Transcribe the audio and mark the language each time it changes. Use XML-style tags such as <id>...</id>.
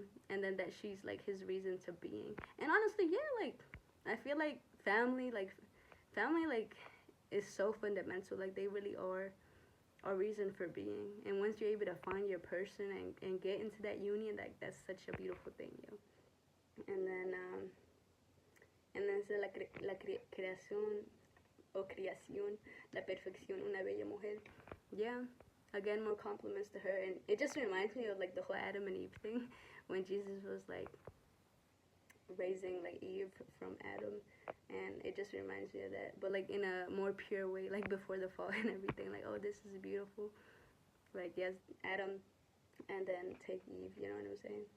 <en>And then that she's like his reason to being, and honestly, yeah, like I feel like family like is so fundamental, like they really are a reason for being. And once you're able to find your person and get into that union, like that's such a beautiful thing, yo. And then</en> <es>dice la creación o creación, la perfección, una bella mujer.</es> <en>Yeah, again, more compliments to her, and it just reminds me of like the whole Adam and Eve thing, when Jesus was like raising like Eve from Adam, and it just reminds me of that, but like in a more pure way, like before the fall and everything. Like, oh, this is beautiful. Like, yes, Adam, and then take Eve. You know what I'm saying?</en>